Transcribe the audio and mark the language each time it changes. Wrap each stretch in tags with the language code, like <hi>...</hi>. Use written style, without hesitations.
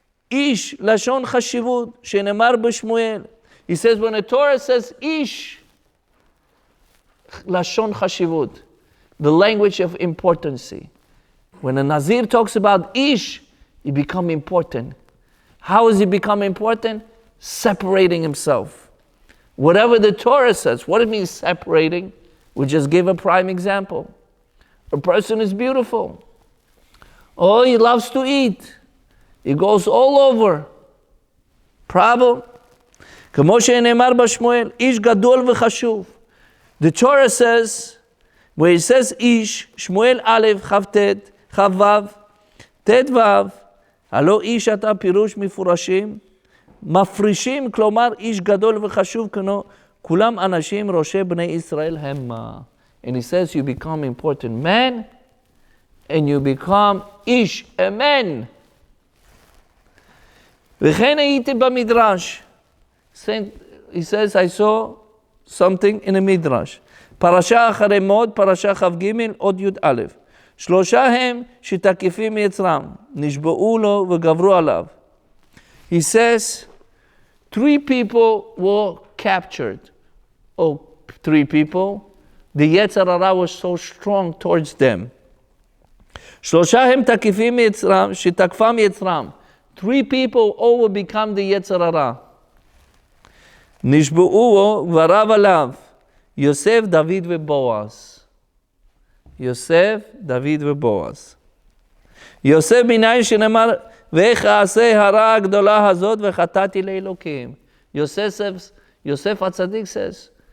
<he>איש לשון חשיבות שנאמר בשמואל.</he> <en>He says when the Torah says ish,</en> <he>לשון חשיבות,</he> <en>the language of importance. When a Nazir talks about ish, he become important. How does he become important? Separating himself. Whatever the Torah says, what it means separating, we just give a prime example. A person is beautiful. Oh, he loves to eat. He goes all over. Problem.</en> <he>כמו שנאמר בשמואל, איש גדול וחשוב.</he> <en>The Torah says, where it says</en> <he>איש, שמואל א', כ"ט, כ"ו, ט"ו, הלא איש אתה פירוש מפורשים, מפרישים, כלומר איש גדול וחשוב, כולם אנשים ראשי בני ישראל המה.</he> <en>And he says you become important man, and you become ish, a man.</en> <he>וכן הייתי במדרש.</he> <en>He says, I saw something in a midrash.</en> <he>פרשה אחרי מות, פרשה כ"ג, עוד י"א. שלושה הם שתקיפים מיצרם, נשבעו לו וגברו עליו.</he> <en>He says, 3 people were captured. Oh, 3 people. The Yetzer Hara was so strong towards them.</en> <he>שלושה הם תקיפים מיצרם, שתקפם יצרם.</he> <en>3 people all will become the Yetzer Hara.</en> <he>נשבעו ורב עליו, יוסף, דוד ובועז. יוסף, דוד ובועז. יוסף מניין שנאמר, ואיך אעשה הרע הגדולה הזאת וחטאתי לאלוקים.</he> <en>Yosef HaTzadik says,</en>